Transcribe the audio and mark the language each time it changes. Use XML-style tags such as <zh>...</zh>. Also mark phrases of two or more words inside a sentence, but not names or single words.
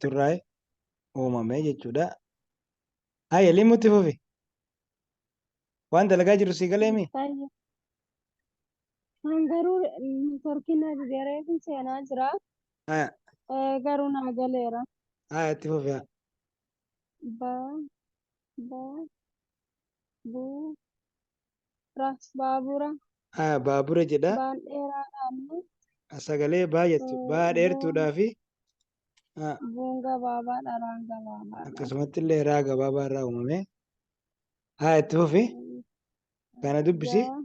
<om>jettu irraa uumame jechuudha. Limutti fufi waan dalagaa jiru sii galee mi? Taayye. Kan garuu torkiin garee kun seenaa jira. Garuu naa galeera. Itti fufi Ba ba bu ra baabura baabura jedha baan dheeraadhaan sagalee baa jettu baa dheertuudhaa fi buun gabaabaadha raan gabaabaadha. akkasumatti illee raa gabaabaa irraa uumame itti fufi kana dubbisi</om>